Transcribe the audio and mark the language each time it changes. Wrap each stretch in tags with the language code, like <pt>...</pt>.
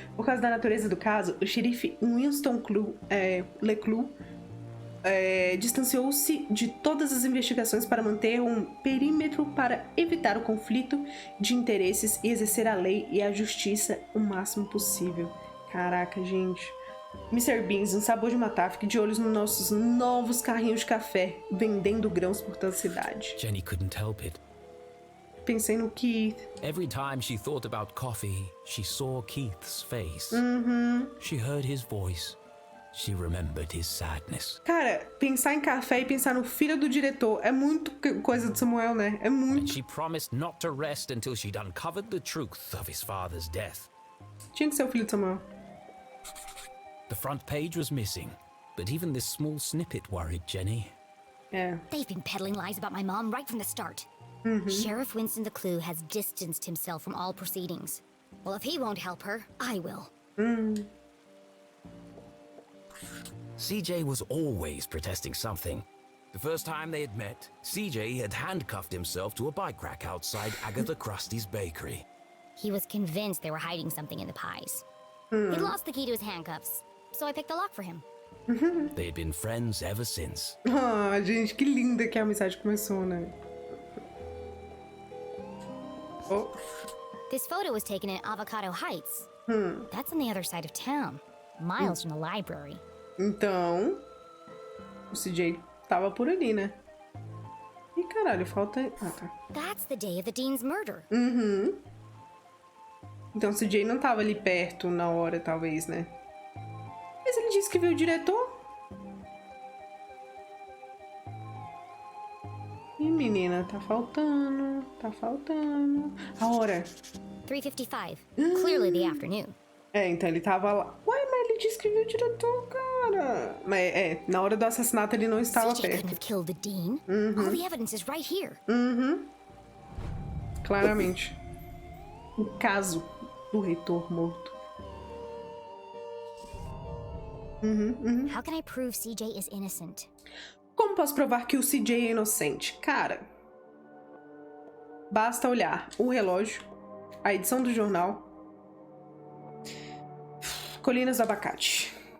<pt>Por causa da natureza do caso, o xerife Winston LeClue distanciou-se de todas as investigações para manter um perímetro para evitar o conflito de interesses e exercer a lei e a justiça o máximo possível. Caraca, gente. Mr. Beans, um sabor de matar, fique de olhos nos nossos novos carrinhos de café, vendendo grãos por toda a cidade.</pt> <en>Jenny couldn't help it.</en> <pt>Pensei no Keith.</pt> <en>Every time she thought about coffee, she saw Keith's face. She heard his voice. She remembered his sadness.</en> <pt>Cara, pensar em café e pensar no filho do diretor é muito coisa de Samuel, né? É muito.</pt> <en>And she promised not to rest until she'd uncovered the truth of his father's death.</en> <pt>Tinha que ser o filho de Samuel.</pt> <en>The front page was missing, but even this small snippet worried Jenny. Yeah. They've been peddling lies about my mom right from the start. Sheriff Winston LeClue has distanced himself from all proceedings. Well, if he won't help her, I will. CJ was always protesting something. The first time they had met, CJ had handcuffed himself to a bike rack outside Agatha Krusty's bakery. He was convinced they were hiding something in the pies. He'd lost the key to his handcuffs, so I picked the lock for him. They had been friends ever since.</en> <pt>Ah, gente, que linda que a amizade começou, né? Oh.</pt> <en>This photo was taken in Avocado Heights. That's on the other side of town, miles from the library.</en> <pt>Então, o CJ tava por ali, né? Ih, caralho, falta... Ah, tá.</pt> <en>That's the day of the Dean's murder.</en> <pt>Então o CJ não tava ali perto na hora, talvez, né? Mas ele disse que viu o diretor. Ih, menina, tá faltando. Tá faltando. A hora.</pt> <en>3:55. Clearly the afternoon.</en> <pt>É, então ele tava lá. Ué, mas ele disse que viu o diretor, cara. Mas na hora do assassinato ele não estava</pt> <en>CJ</en> <pt>perto.</pt> <en>couldn't have killed the Dean. All the evidence is right here.</en> <pt>Claramente. O caso do reitor morto.</pt> <en>How can I prove CJ is innocent?</en> <pt>Como posso provar que o CJ é inocente? Cara, basta olhar o relógio, a edição do jornal, Colinas do Abacate.</pt>